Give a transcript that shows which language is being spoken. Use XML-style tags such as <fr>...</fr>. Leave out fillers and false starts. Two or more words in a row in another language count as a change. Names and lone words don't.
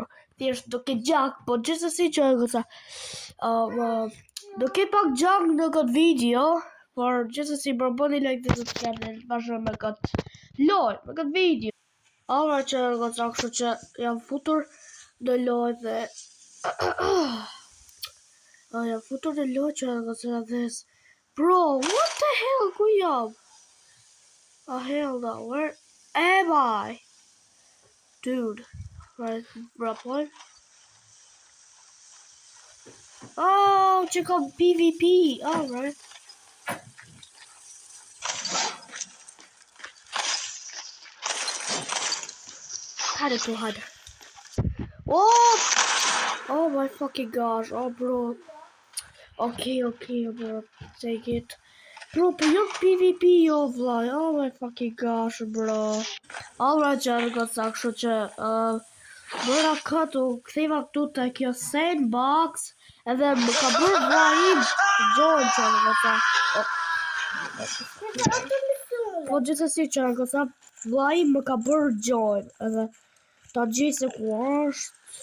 <sq>Thjesht do ketë gjak, po gjithsesi që goca, do ketë pak gjak në këtë video, por gjithsesi bro, bëni like dhe subscribe bashkë me këtë lojë, me këtë video. Alright që goca, kështu që jam futur në lojë dhe jam futur në lojë që goca dhe bro,</sq> <en>what the hell,</en> <sq>ku jam?</sq> <en>Oh hell no, where am I? Dude, right, point. Oh, check out PvP. All right. Had it too hard. Oh my fucking gosh. Oh, bro. Okay, bro. Take it. Bro, but you're PvP, yo, vlog. Oh my fucking gosh, bro. Alright,</en> <sq>që got kështu që bëra këtu, ktheva këtu te kjo sandbox, edhe më ka bërë vllai join që goca. Po gjithsesi që goca, vllai më ka bërë join, edhe ta gjej se ku është.</sq>